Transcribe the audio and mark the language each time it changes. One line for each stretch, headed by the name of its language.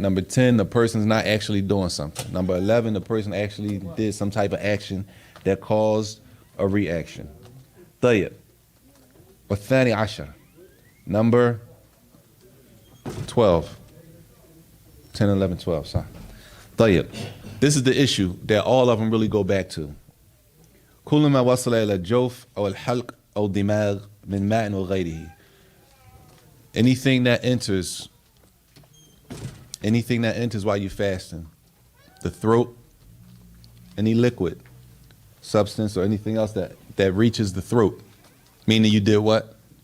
English: Number 10, the person's not actually doing something. Number 11, the person actually did some type of action that caused a reaction. Tayyib.
Arabic: والثاني عشر.
English: Number 12. 10, 11, 12. Sorry. Tayyib. This is the issue that all of them really go back to.
Arabic: كل ما وصل إلى الجوف أو الحلق أو الدماغ من ماء وغيره.
English: Anything that enters while you're fasting, the throat, any liquid, substance, or anything else that reaches the throat, meaning you did what?